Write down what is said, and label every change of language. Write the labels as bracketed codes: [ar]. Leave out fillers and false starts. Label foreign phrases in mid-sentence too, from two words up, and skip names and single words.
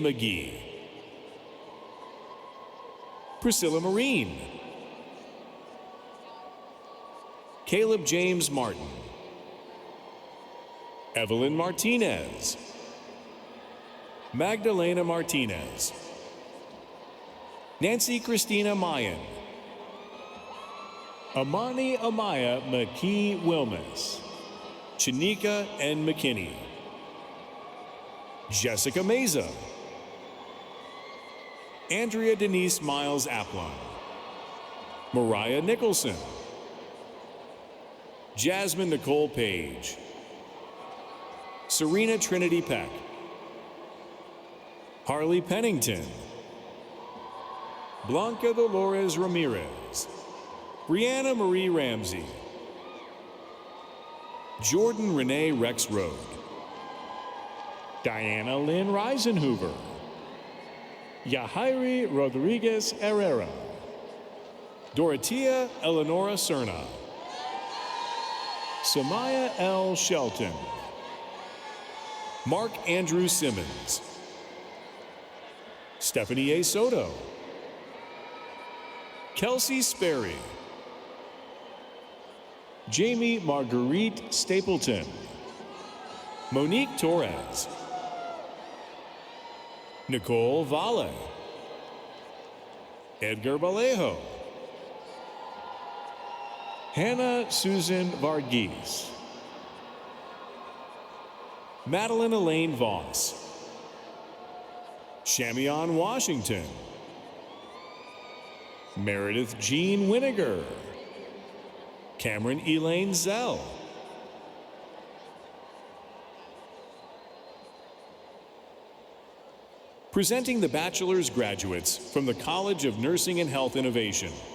[en] McGee, Priscilla Marine, Caleb James Martin, Evelyn Martinez, Magdalena Martinez, Nancy Christina Mayan, Amani Amaya McKee Wilmus, Chanika N. McKinney, Jessica Meza, Andrea Denise Miles Aplon, Mariah Nicholson, Jasmine Nicole Page, Serena Trinity Peck, Harley Pennington, Blanca Dolores Ramirez, Brianna Marie Ramsey, Jordan Renee Rex Road, Diana Lynn Reisenhuber, Yahairi Rodriguez Herrera, Dorothea Eleonora Cerna, Samaya L. Shelton, Mark Andrew Simmons, Stephanie A. Soto, Kelsey Sperry, Jamie Marguerite Stapleton, Monique Torres, Nicole Valle, Edgar Vallejo, Hannah Susan Varghese, Madeline Elaine Voss, Shamion Washington, Meredith Jean Winiger, Cameron Elaine Zell, presenting the bachelor's graduates from the College of Nursing and Health Innovation.